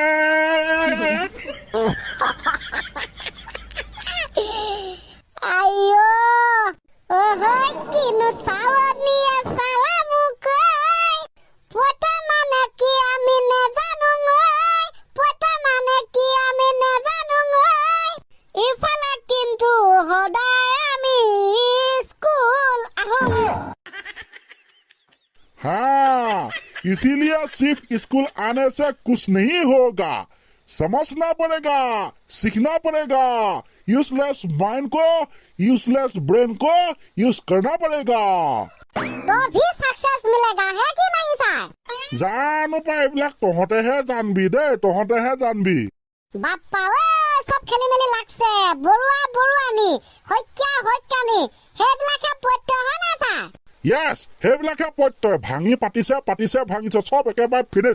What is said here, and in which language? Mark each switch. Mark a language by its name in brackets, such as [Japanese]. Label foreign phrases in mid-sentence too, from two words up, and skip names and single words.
[Assamese] আইও ওহৈ কিনো চাৱনি চালা মোক প্ৰত্যয় মানে কি আমি নেজানো প্ৰত্যয় মানে কি আমি নেজানো ইফালে কিন্তু সদায় আমি স্কুল আহোঁ [Hindi] हाँ इसीलिए सिर्फ स्कूल आने से कुछ नहीं होगा समझना पड़ेगा सीखना पड़ेगा [English] useless mind [Hindi] को [English] useless brain [Hindi] को यूज करना पड़ेगा तो भी सक्सेस मिलेगा है कि नहीं सर [Assamese] জানো পাই এইবিলাক তহঁতেহে জানবি দেই তহঁতেহে জানবি বাপ্পা সব খেলি মেলি লাগছে বৰুৱানি হত্যানি সেইবিলাকে প্ৰত্যয় হয় না ছাৰ Yes, সেইবিলাকে প্ৰত্যয় ভাঙি পাতিছে ভাঙিছে সব একেবাৰে ফিনিছ